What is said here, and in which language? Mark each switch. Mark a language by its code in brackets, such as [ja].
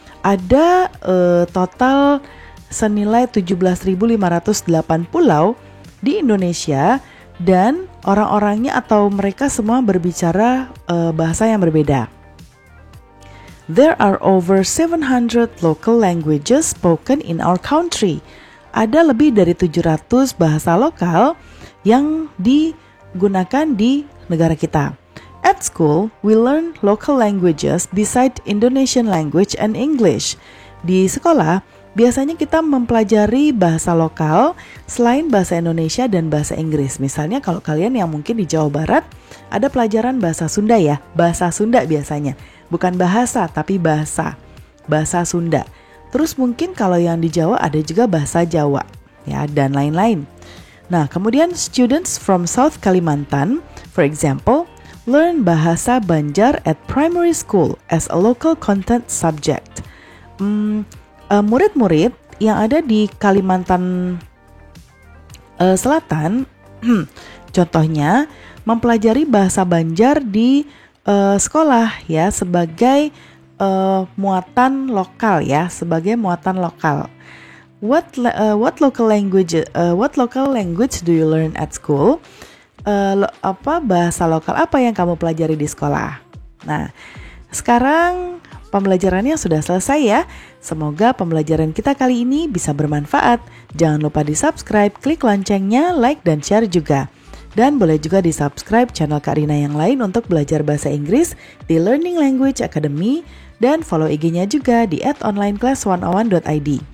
[id] Ada total senilai 17.508 pulau di Indonesia, dan orang-orangnya atau mereka semua berbicara bahasa yang berbeda. [en] There are over 700 local languages spoken in our country. [id] Ada lebih dari 700 bahasa lokal yang digunakan di negara kita. [en] At school, we learn local languages beside Indonesian language and English. [id] Di sekolah, biasanya kita mempelajari bahasa lokal selain bahasa Indonesia dan bahasa Inggris. Misalnya kalau kalian yang mungkin di Jawa Barat, ada pelajaran bahasa Sunda ya. Bahasa Sunda biasanya. Bukan bahasa, tapi bahasa Sunda. Terus mungkin kalau yang di Jawa ada juga bahasa Jawa, ya, dan lain-lain. Nah, kemudian [en] students from South Kalimantan, for example, learn bahasa Banjar at primary school as a local content subject. [id] Murid-murid yang ada di Kalimantan Selatan, contohnya mempelajari bahasa Banjar di sekolah ya sebagai muatan lokal ya, sebagai muatan lokal. [en] What local language do you learn at school? [id] Bahasa lokal apa yang kamu pelajari di sekolah? Nah, sekarang pembelajarannya sudah selesai ya. Semoga pembelajaran kita kali ini bisa bermanfaat. Jangan lupa di-subscribe, klik loncengnya, like dan share juga. Dan boleh juga di-subscribe channel Kak Rina yang lain untuk belajar bahasa Inggris di Learning Language Academy, dan follow IG-nya juga di @onlineclass101.id.